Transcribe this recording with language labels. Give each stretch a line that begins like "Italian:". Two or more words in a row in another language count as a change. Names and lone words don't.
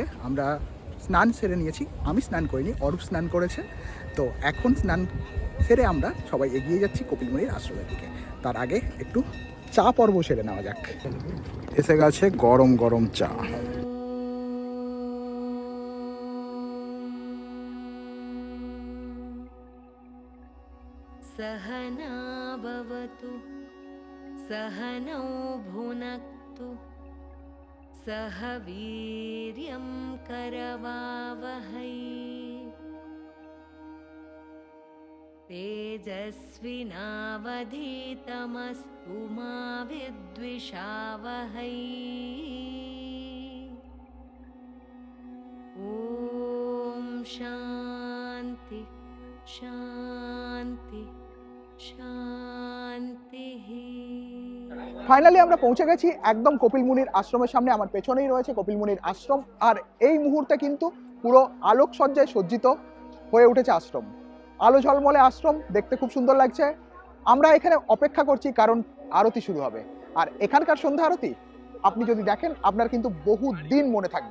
Bangla: আমরা স্নান সেরে নিয়েছি, আমি স্নান করিনি, অরূপ স্নান করেছে। তো এখন স্নান সেরে আমরা সবাই এগিয়ে যাচ্ছি কপিল মুনির আশ্রমের দিকে। তার আগে একটু চা পর্ব সেরে নেওয়া যাক। এসে গেছে গরম গরম চা।
Sanskrit: सहना भवतु सहनौ भुनक्तु सह वीर्यं करवावहै तेजस्विनावधीतमस्तु मा विद्विषावहै ॐ शान्ति शान्ति শান্তিঃ।
Bangla: ফাইনালি আমরা পৌঁছে গেছি একদম কপিল মুনির আশ্রমের সামনে। আমার পেছনেই রয়েছে কপিল মুনির আশ্রম, আর এই মুহূর্তে কিন্তু পুরো আলোকসজ্জায় সজ্জিত হয়ে উঠেছে আশ্রম। আলো ঝলমলে আশ্রম, দেখতে খুব সুন্দর লাগছে। আমরা এখানে অপেক্ষা করছি কারণ আরতি শুরু হবে, আর এখানকার সন্ধ্যা আরতি আপনি যদি দেখেন আপনার কিন্তু বহু দিন মনে থাকবে।